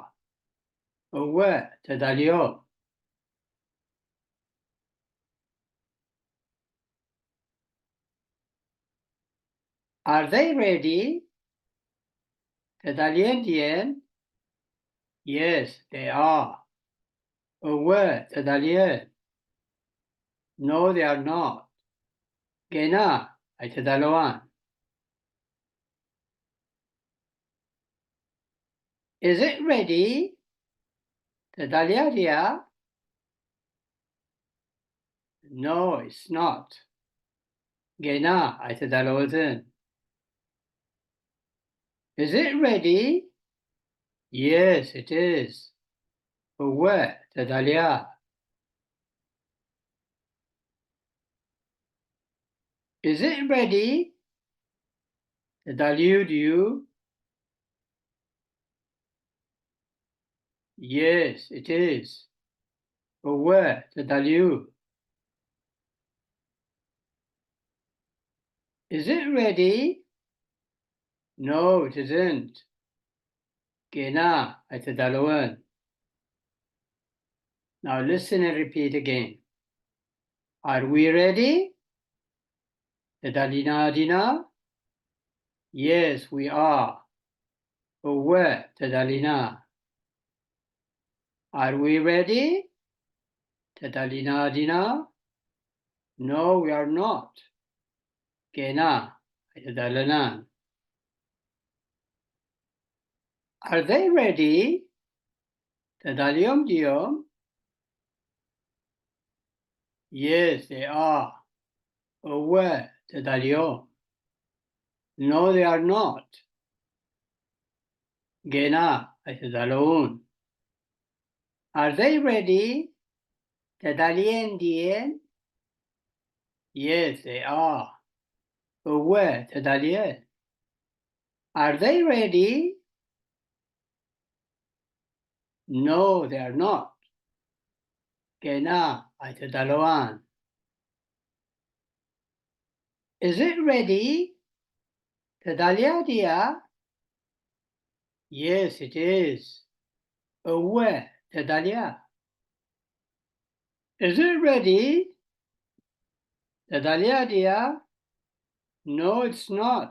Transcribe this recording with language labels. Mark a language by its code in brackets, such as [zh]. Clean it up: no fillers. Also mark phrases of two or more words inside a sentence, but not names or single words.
[ti] እወ ተዳልዮም። [en] Are they ready? [ti] ተዳልየን ድየን? [en] Yes, they are. [ti] እወ ተዳልየን። [en] No, they are not. [ti] ገና አይተዳለዋን [en] Is it ready? ተዳልያድያ No, it's not. [ti] ገና አይተዳለወትን [en] Is it ready? Yes, it is. [ti] እወ ተዳልያ [en] Is it ready? [ti] ተዳልዩ ድዩ [en] Yes, it is. [ti] እወ ተዳልዩ [en] Is it ready? No, it isn't. [ti] ገና አይተዳለወን [en] Now listen and repeat again. Are we ready? [ti] ተዳሊና ዲና [en] Yes, we are. [ti] እወ ተዳሊና [en] Are we ready? [ti] ተዳሊና ዲና [en] No, we are not. [ti] ገና አይተዳለናን [en] Are they ready? [ti] ተዳልዮም ድዮም [en] Yes, they are. [ti] እወ ተዳልዮም [en] No, they are not. [ti] ገና አይተዳለውን [en] Are they ready? [ti] ተዳልየን ድየን [en] Yes, they are. [ti] እወ ተዳልየን [en] Are they ready? No, they are not. [ti] ገና አይተዳለዋን [en] Is it ready? ተዳልያድያ Yes, it is. [ti] እወ ተዳልያ [en] Is it ready? ተዳልያድያ No, it's not.